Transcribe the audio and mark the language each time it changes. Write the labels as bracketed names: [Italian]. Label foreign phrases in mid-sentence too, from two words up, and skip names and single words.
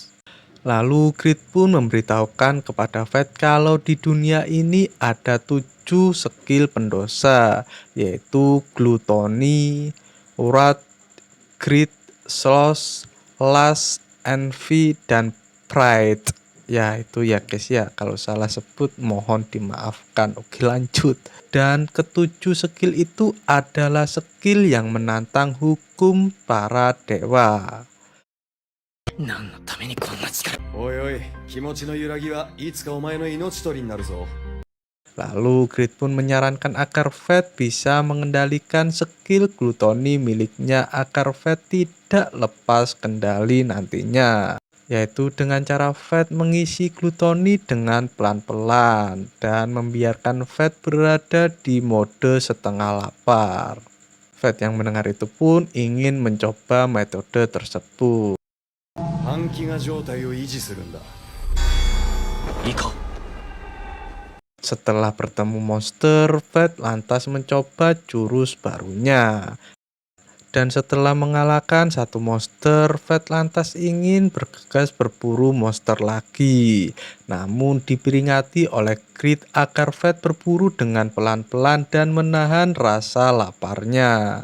[Indonesian] Lalu Creed pun memberitahukan kepada Fate kalau di dunia ini ada 7 skill pendosa, yaitu Gluttony, Wrath, Greed, Sloth, Lust, Envy, dan Pride. Ya itu ya guys ya, kalau salah sebut mohon dimaafkan. Oke lanjut. Dan ketujuh skill itu adalah skill yang menantang hukum para dewa. [Japanese] 何のためにこんな力。おいおい、気持ちの揺らぎはいつかお前の命取りになるぞ。 [Indonesian] Lalu Creed pun menyarankan agar Fate bisa mengendalikan skill Gluttony miliknya agar Fate tidak lepas kendali nantinya, yaitu dengan cara Fate mengisi Gluttony dengan pelan-pelan dan membiarkan Fate berada di mode setengah lapar. Fate yang mendengar itu pun ingin mencoba metode tersebut. [Japanese] 半飢餓状態を維持するんだ。いいか。 [Indonesian] Setelah bertemu monster, Fate lantas mencoba jurus barunya. Dan setelah mengalahkan satu monster, Fate lantas ingin bergegas berburu monster lagi. Namun diperingati oleh Creed agar Fate berburu dengan pelan-pelan dan menahan rasa laparnya.